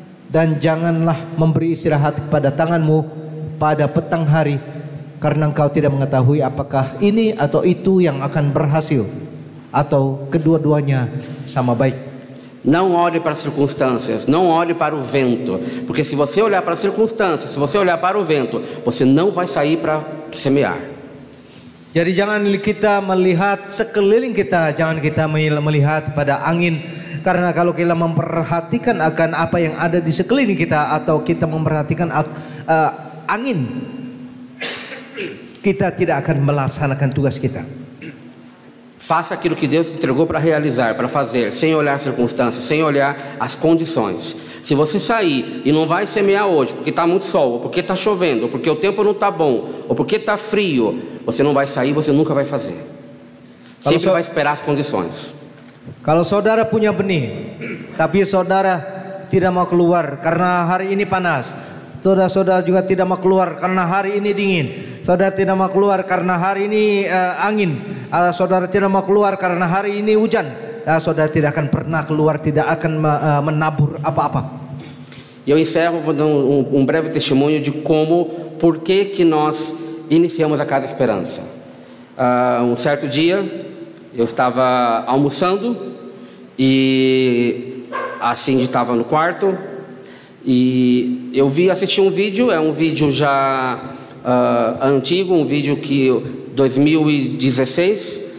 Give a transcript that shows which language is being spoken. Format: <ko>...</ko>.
<id>dan janganlah memberi istirahat kepada tanganmu pada petang hari, karena engkau tidak mengetahui apakah ini atau itu yang akan berhasil, atau kedua-duanya sama baik.</id> <pt>Não olhe para as circunstâncias, não olhe para o vento, porque se você olhar para as circunstâncias, se você olhar para o vento, você não vai sair para semear.</pt> <id>Jadi jangan kita melihat sekeliling kita, jangan kita melihat pada angin, karena kalau kita memperhatikan akan apa yang ada di sekeliling kita atau kita memperhatikan angin, kita tidak akan melaksanakan tugas kita.</id> <pt>Faça aquilo que Deus te entregou para realizar, para fazer, sem olhar as circunstâncias, sem olhar as condições. Se você sair e não vai semear hoje, porque está muito sol, ou porque está chovendo, ou porque o tempo não está bom, ou porque está frio, você não vai sair, você nunca vai fazer. Sempre vai esperar as condições.</pt> <id>Kalau saudara punya benih, tapi saudara tidak mau keluar karena hari ini panas, saudara juga tidak mau keluar karena hari ini dingin, saudara tidak mau keluar karena hari ini angin, saudara tidak mau keluar karena hari ini hujan, saudara tidak akan pernah keluar, tidak akan menabur apa-apa.</id> <pt>Eu encerro dando breve testemunho de por que nós iniciamos a Casa Esperança. Certo dia, eu estava almoçando e assim estava no quarto e eu assisti um vídeo, é um vídeo já antigo, um vídeo que 2016.</pt>